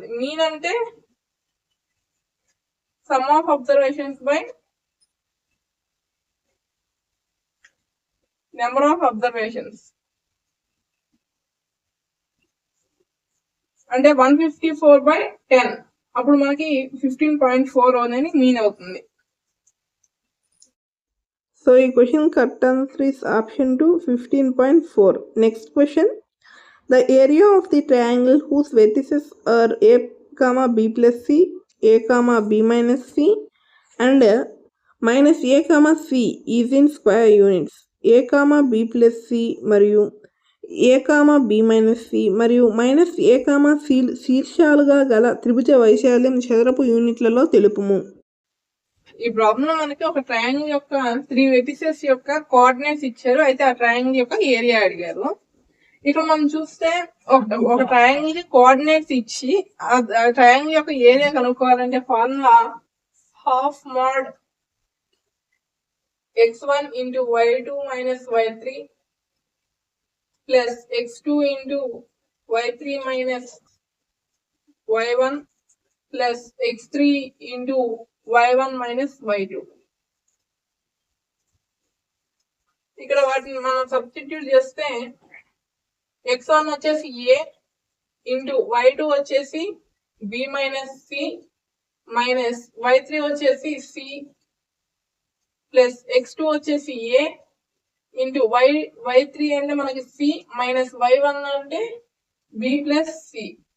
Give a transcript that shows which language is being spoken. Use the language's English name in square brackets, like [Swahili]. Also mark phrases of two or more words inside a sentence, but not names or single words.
[English] mean అంటే sum of observations by number of observations. [Telugu] అంటే 154/10. అప్పుడు మనకి 15.4 అనేది మీన్ అవుతుంది. [English] So ఈ question correct answer is option 2 15.4. Next question. The area of the triangle whose vertices are a, b plus c, a, b minus c and minus a, c is in square units. a, b plus c [Telugu] మరియు [English] a, b minus c [Telugu] మరియు [English] minus a, c [Telugu] శీర్షాలుగా గల త్రిభుజ వైశాల్యం చదరపు యూనిట్లలో తెలుపుము. ఈ ప్రాబ్లం మనకి ఒక ట్రయాంగిల్ యొక్క 3 వెర్టిసెస్ యొక్క కోఆర్డినేట్స్ ఇచ్చారు. అయితే ఆ ట్రయాంగిల్ యొక్క ఏరియా అడిగారు. ఇక్కడ మనం చూస్తే ఒక ట్రయాంగిల్ కి కోఆర్డినేట్స్ ఇచ్చి ఆ ట్రయాంగిల్ యొక్క ఏరియా కనుక్కోవాలంటే [English] formula half mod x1 into y2 minus y3 plus x2 into y3 minus y1 plus x3 into y1 minus y2. [Telugu] ఇక్కడ వాటిని మనం సబ్స్టిట్యూట్ చేస్తే x1 వచ్చేసి [English] a into y2 [Telugu] వచ్చేసి [English] b minus c minus y3 [Telugu] వచ్చేసి [English] c plus x2 [Telugu] వచ్చేసి [English] a into y3 [Telugu] అంటే మనకి [English] c minus y1 [Telugu] అంటే [English] b plus c